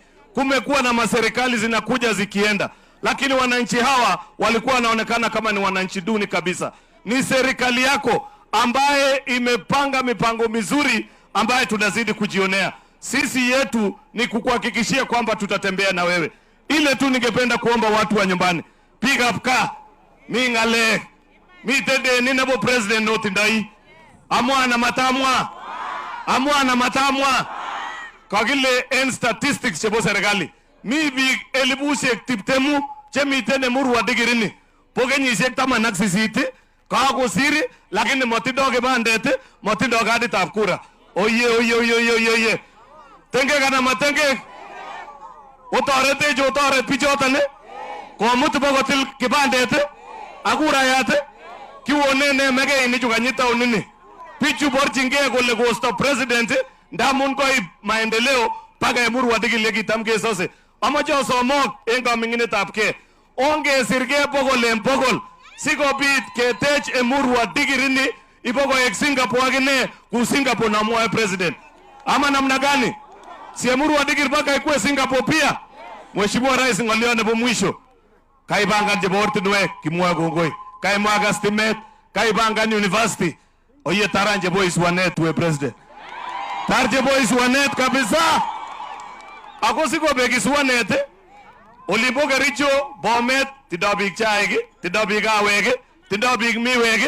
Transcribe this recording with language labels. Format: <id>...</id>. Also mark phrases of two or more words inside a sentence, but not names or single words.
<sw>Kumekuwa na maserikali zinakuja zikienda, lakini wananchi hawa walikuwa wanaonekana kama ni wananchi duni kabisa. Ni serikali yako ambaye imepanga mipango mizuri ambaye tunazidi kujionea. Sisi yetu ni kukuhakikishia kwamba tutatembea na wewe. Ile tu ningependa kuomba watu wa nyumbani,</sw> <en>pick up</en> <kln>ka mingale mitede ninabo president notindai amwana matamwa kagile en statistics chebo serikali mi big elibushek tiptemu chemiten Emurua Dikirr ni pokenyisiek 18 kakosiri lakini matindo kibandet, matindo kaditab kura. Oye tenge kana matenge otoret bichoton komut bokotil kibandet akurayat kiwone ne megei chukanyita unini bichu borchingei kole kosto president ndamun koib maendeleo paka Emurua Dikirr yekitam kesose. Amache osomok en kaminginetabgei ongesirgei bokol en bokol sikobit ketech Emurua Dikirr ni ibokoek Singapore akine ku Singapore namwae president.</kln> <sw>Ama namna gani? Si Emurua Dikirr baka ikuwe Singapore pia. Mheshimiwa Rais,</sw> <kln>ng'olyo nebo mwisho, kaibangan chebo ortinwek kimwoe kongoi, kaimwaga stimet, kaibangan university. Oye taran chebo iswanet we president. Tar chebo iswanet kabisa. Ako sikobek iswanet olimbo Kericho, Bomet, tindo biik chaik, tindo biik kawek, tindo biik miwek.</kln>